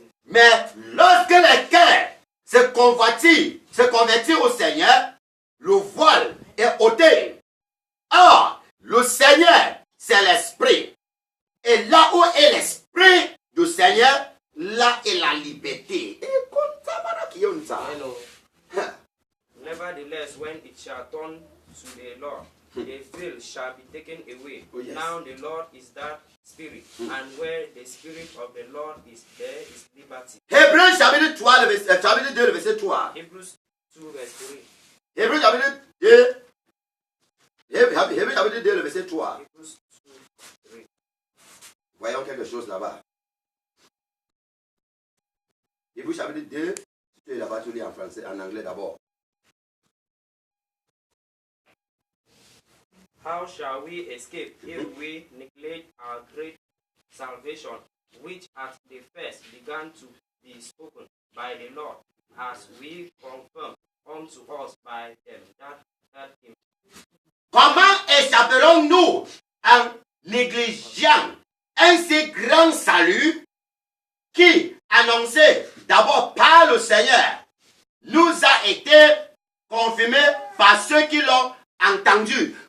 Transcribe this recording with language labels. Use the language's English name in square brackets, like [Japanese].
[French] Mais lorsque le cœur se convertit au Seigneur, le voile est ôté. Or, le Seigneur, c'est l'Esprit. Et là où est l'Esprit du Seigneur, là est la liberté. [English] Hello. Nevertheless, when it shall turn to the Lord, the veil shall be taken away. Oh, yes. Now the Lord is that Spirit, and where the Spirit of the Lord is, there is liberty. [French] Hébreux chapitre 3, chapitre 2, le verset 3. [English] Hebrews 2 verse 3. [French] Hébreux chapitre 2, Hébreux chapitre 2, le verset 3. [English] Hebrews 2 3. [French] Voyons quelque chose là-bas. Hébreux chapitre 2, tu es là-bas, tu lis en français, en anglais d'abord. [English] How shall we escape if we neglect our great salvation, which at the first began to be spoken by the Lord, as we confirm unto us by them that heard him? [French] Comment échapperons-nous en négligeant un si grand salut qui, annoncé d'abord par le Seigneur, nous a été confirmé par ceux qui l'ont entendu?